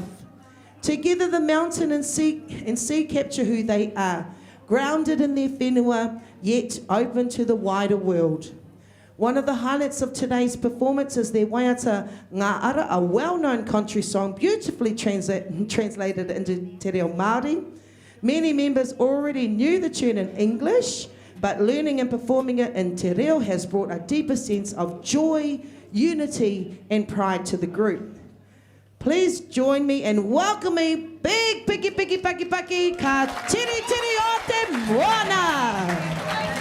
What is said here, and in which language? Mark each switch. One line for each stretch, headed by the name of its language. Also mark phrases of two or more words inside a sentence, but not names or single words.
English: Together the mountain and sea capture who they are, grounded in their whenua, yet open to the wider world. One of the highlights of today's performance is their Waiata Ngā Ara, a well-known country song beautifully translated into
Māori: te reo Māori.
English: Many members already knew the tune in English, but learning and performing it in
Māori: te reo
English: has brought a deeper sense of joy, unity and pride to the group. Please join me in welcoming Big Piki Piki Paki Paki Ka Tiri Tiri o Te Moana.